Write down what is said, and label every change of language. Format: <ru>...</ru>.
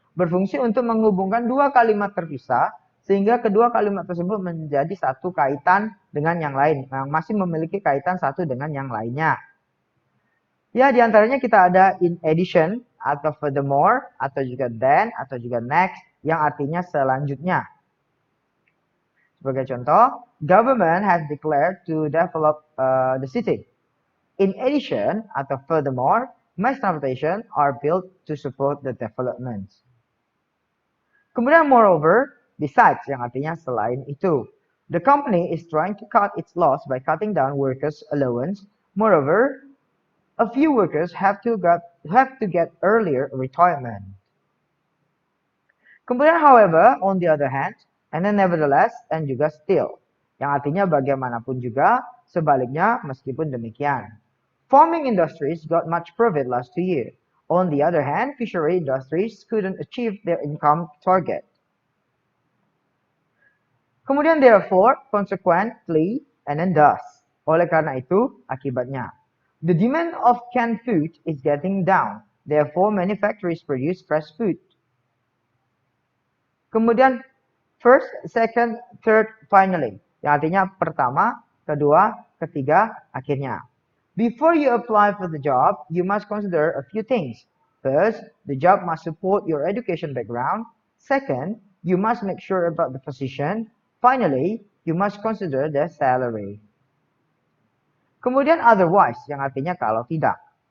<id>Berfungsi untuk menghubungkan dua kalimat terpisah sehingga kedua kalimat tersebut menjadi satu kaitan dengan yang lain, yang masih memiliki kaitan satu dengan yang lainnya. Ya, diantaranya kita ada in addition atau furthermore atau juga then atau juga next yang artinya selanjutnya. Sebagai contoh,</id> <en>government has declared to develop the city. In addition atau furthermore, mass transportation are built to support the development.</en> <id>Kemudian moreover, besides yang artinya selain itu.</id> <en>The company is trying to cut its loss by cutting down workers' allowance. Moreover, a few workers have to get earlier retirement. Kemudian however, on the other hand, and then nevertheless, and juga still.</en> <id>Yang artinya bagaimanapun juga, sebaliknya meskipun demikian.</id> <en>Farming industries got much profit last year. On the other hand, fishery industries couldn't achieve their income target. Kemudian therefore, consequently, and then thus.</en> <id>Oleh karena itu, akibatnya.</id> <en>The demand of canned food is getting down. Therefore, many factories produce fresh food. Kemudian first, second, third, finally.</en> <id>Yang artinya pertama, kedua, ketiga, akhirnya.</id> <en>Before you apply for the job, you must consider a few things. First, the job must support your education background. Second, you must make sure about the position. Finally, you must consider the salary. Kemudian otherwise,</en> <id>yang artinya kalau tidak.</id>